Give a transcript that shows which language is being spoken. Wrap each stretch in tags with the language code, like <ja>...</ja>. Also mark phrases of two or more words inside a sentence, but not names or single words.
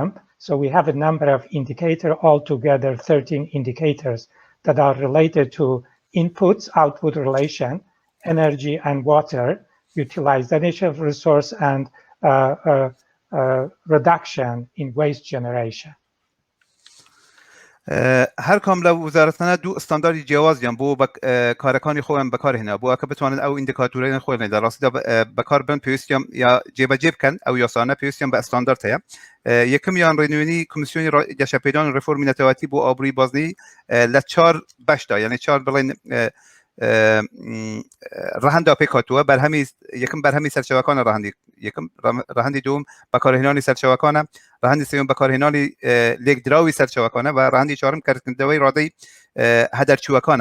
<en>So we have a number of indicators, altogether 13 indicators that are related to inputs, output relation, energy and water, utilization of resource, and reduction in waste generation.</en> <ckb>هەر کام لە وزارەتانە دوو ئەستانداری جیاوازیان بۆ کارەکانی خۆیان بەکارهێنا بۆ ئەکە بتوانن ئەو ئیندیکاتۆرەیان خۆیان لە ڕاستیدا بەکار بن پێویستیان یا جێبەجێ بکەن ئەو یاسانە پێویستیان بە ئەستاندارد هەیە. یەکەمیان ڕێنموێنی کۆمیسیۆنی گەشەپێدان و ڕفۆرمی نەتەوەتی بۆ ئابووری بازنەیی لە 4 بەشدا یعنی 4 بڵێن ڕەهەندا پێکهاتووە یەکەم بەرهەمی سەرچەوەکانە ڕەهەندی دووەم بەکارهێنانی سەرچەوەکانە ڕەهەندی سێوەم بەکارهێنانی لێکدراوی سەرچەوەکانە و ڕەهەندی چوارم کارکردنەوەی ڕادەی هەدەرچووەکانە.</ckb>